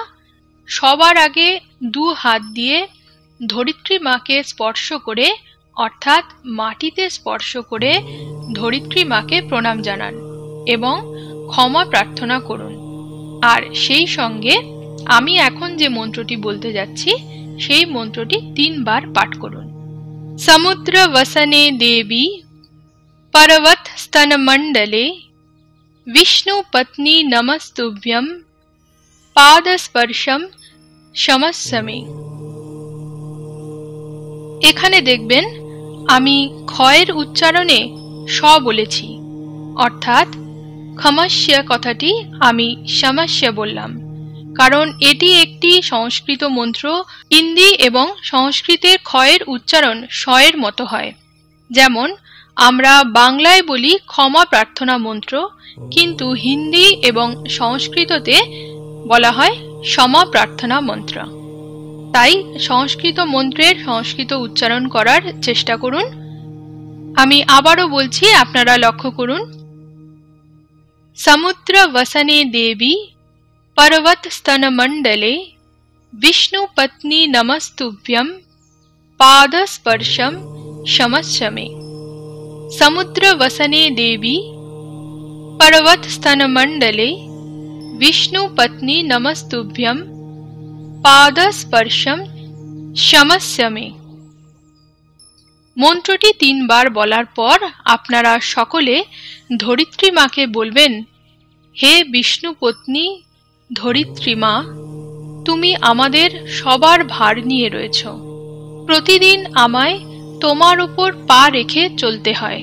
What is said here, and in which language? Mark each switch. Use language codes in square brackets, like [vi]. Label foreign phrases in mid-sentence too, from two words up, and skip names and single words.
[bn] সবার আগে 2 হাত দিয়ে ধরিত্রী মাকে স্পর্শ করে, অর্থাৎ মাটিতে স্পর্শ করে ধরিত্রী মাকে প্রণাম জানান এবং ক্ষমা প্রার্থনা করুন। আর সেই সঙ্গে আমি এখন যে মন্ত্রটি বলতে যাচ্ছি সেই মন্ত্রটি 3 বার পাঠ করুন। [sa] সমুদ্র वसने देवी पर्वत स्तन मंडले विष्णु पत्नी नमस्तुभ्यं पाद स्पर्शम क्षमस्व। [bn] এখানে দেখবেন আমি ক্ষয়ের উচ্চারণে স বলেছি, অর্থাৎ ক্ষমস্য কথাটি আমি সমস্য বললাম, কারণ এটি একটি সংস্কৃত মন্ত্র। হিন্দি এবং সংস্কৃতের ক্ষয়ের উচ্চারণ স-এর মতো হয়। যেমন আমরা বাংলায় বলি ক্ষমা প্রার্থনা মন্ত্র, কিন্তু হিন্দি এবং সংস্কৃততে বলা হয় ক্ষমা প্রার্থনা মন্ত্র। তাই সংস্কৃত মন্ত্রের সংস্কৃত উচ্চারণ করার চেষ্টা করুন। আমি আবারও বলছি, আপনারা লক্ষ্য করুন। [sa] সমুদ্র वसने देवी पर्वत स्तन मंडले विष्णु पत्नी नमस्तुभ्यं पाद स्पर्शम क्षमस्व मे। समुद्र वसने देवी पर्वत स्तन मंडले विष्णु पत्नी नमस्तुभ्यं पाद स्पर्शम क्षमस्व मे। [bn] মন্ত্রটি 3 বার বলার পর আপনারা সকলে ধরিত্রী মাকে বলবেন, হে বিষ্ণু পত্নী ধরিত্রী মা, তুমি আমাদের সবার ভার নিয়ে রয়েছ। প্রতিদিন আমায় তোমার উপর পা রেখে চলতে হয়।